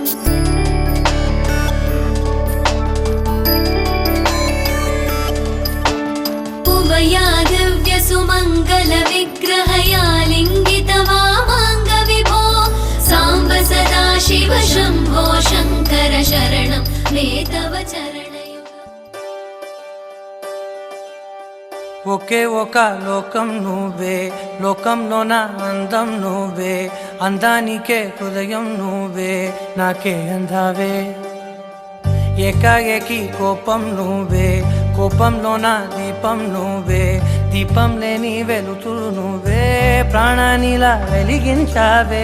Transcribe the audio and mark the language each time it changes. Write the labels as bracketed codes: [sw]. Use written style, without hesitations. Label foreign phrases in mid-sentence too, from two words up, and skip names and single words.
[sa] उमया दिव्य सुमङ्गल विग्रहया लिङ्गित वामाङ्ग विभो साम्ब सदाशिव शम्भो शङ्कर शरणं मे तव चरणयुगम् [te] ఒకే ఒక లోకం నువ్వే, లోకంలోన అందం నువ్వే, అందానికే హృదయం నువ్వే, నాకే అందావే. ఏకాఏకి కోపం నువ్వే, కోపంలోన దీపం నువ్వే, దీపం లేని వెలుతురు నువ్వే, ప్రాణానిలా వెలిగించావే.